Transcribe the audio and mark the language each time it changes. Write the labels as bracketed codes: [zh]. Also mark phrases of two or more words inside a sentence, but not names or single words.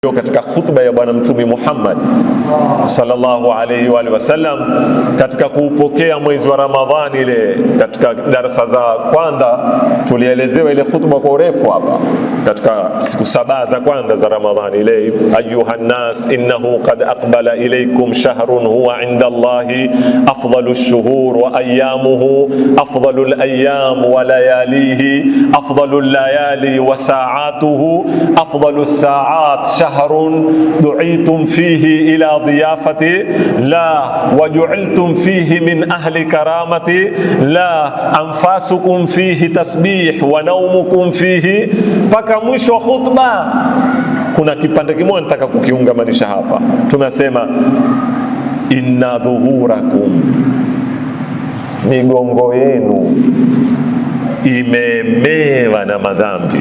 [sw] Katika khutba ya Bwana Mtume Muhammad [ar] صلى الله عليه وسلم, [sw] katika kuupokea mwezi wa Ramadhani, ile katika darasa za kwanza tulielezewa ile khutba kwa urefu hapa, katika siku 7 za kwanza za [ar] Ramadhani, ile أيها الناس إنه قد أقبل إليكم شهر هو عند الله أفضل الشهور وأيامه أفضل الأيام ولياليه أفضل الليالي وساعاته أفضل الساعات شهر دعيتم فيه إلى ضيافتي لا وجعلتم فيه من أهل كرامتي لا أنفاسكم فيه تسبيح ونومكم فيه. [sw] Paka mwisho khutba kuna kipande kimoja nataka kukiungamanisha hapa. Tunasema [ar] إن ظهوركم, [sw] migongo yenu imemewa na madhambi.